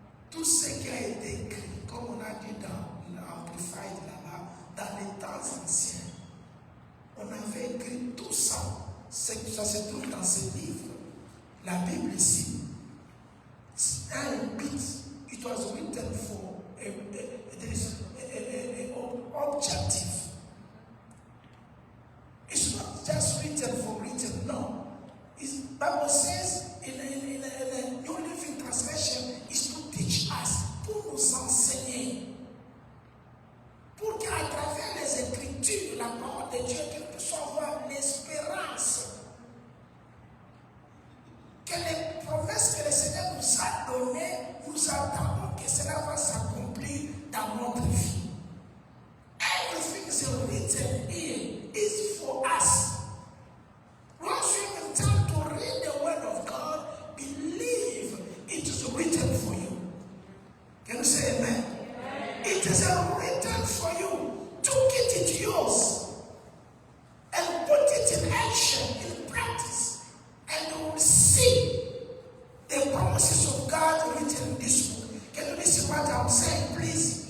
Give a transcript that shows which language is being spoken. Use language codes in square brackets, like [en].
[fr] Tout ce qui a été écrit, comme on a dit dans l'Amplified là-bas, dans les temps anciens, on avait écrit tout ça. Ça se trouve dans ce livre. La Bible ici, [en] un bit, it was written for there is an objective. It's not just written for written, no. The Bible says in a New Living Translation is to teach us, [fr] pour nous enseigner, pour qu'à travers les Écritures, la parole de Dieu, qu'elle puisse avoir l'espérance, que les promesses que le Seigneur nous a données, nous attendons que cela va s'accomplir dans notre vie. [en] Everything is written here is for us. Once you have time to read the Word of God, believe it is written for you. Can you say amen? It is written for you. To get it yours and put it in action, in practice, and you will see the promises of God written in this book. Can you listen what I'm saying, please?